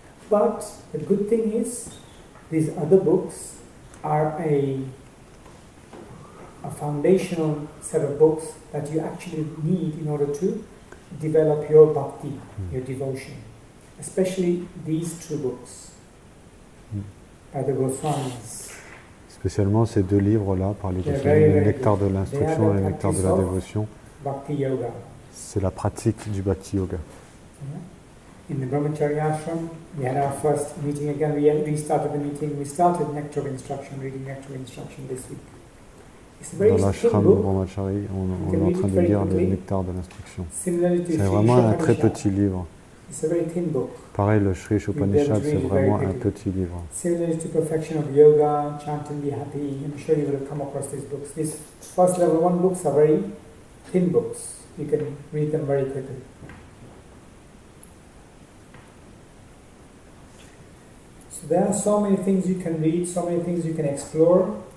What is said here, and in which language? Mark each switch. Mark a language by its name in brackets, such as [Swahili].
[English] But the good thing is, these other books are a foundational set of books that you actually need in order to develop your bhakti, your devotion. Especially these two books by the Goswamis. [French] Spécialement ces deux livres-là, par les Goswamis, le nectar de l'instruction et le nectar de la dévotion. Bhakti Yoga. C'est la pratique du Bhakti Yoga. [English] In the Brahmacharya ashram, we had our first meeting again. We restarted the meeting. We started Nectar of Instruction, reading Nectar of Instruction this week. [French] Dans l'ashram de Brahmachari, on est en train de lire le nectar de l'instruction. C'est vraiment un très petit livre. Pareil, le Sri Upanishad, c'est vraiment un petit livre. [English] Similarly to Perfection of Yoga, Chant and Be Happy, I'm sure you will have come across these books. These first level 1 books are very thin books. You can read them very quickly. So there are so many things you can read, so many things you can explore.